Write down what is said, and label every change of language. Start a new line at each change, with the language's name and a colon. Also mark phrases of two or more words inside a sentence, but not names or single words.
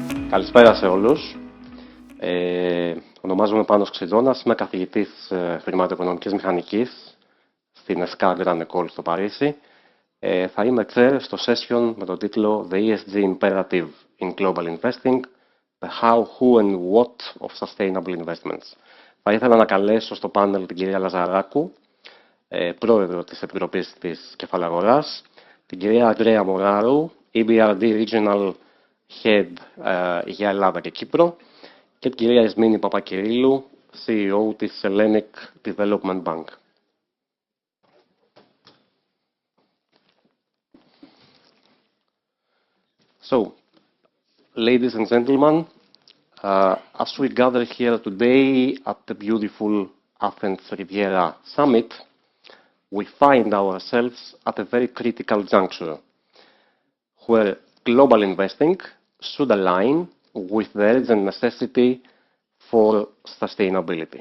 Greek: Καλησπέρα σε όλους. Ονομάζομαι Panos Xydonas, είμαι καθηγητής χρηματοοικονομικής μηχανικής στην ESSCA Grand École στο Παρίσι. Θα είμαι chair στο session με τον τίτλο The ESG Imperative in Global Investing, The How, Who and What of Sustainable Investments. Θα ήθελα να καλέσω στο πάνελ την κυρία Λαζαράκου, πρόεδρο της Επιτροπής της Κεφαλαγοράς, την κυρία Andreea Moraru, EBRD
English: Regional Head
Greek: για Ελλάδα και Κύπρο, και την κυρία Ismini Papakirillou, CEO της Hellenic Development Bank.
English: So, ladies and gentlemen, as we gather here today at the beautiful Athens Riviera summit, we find ourselves at a very critical juncture, where global investing should align with the urgent necessity for sustainability.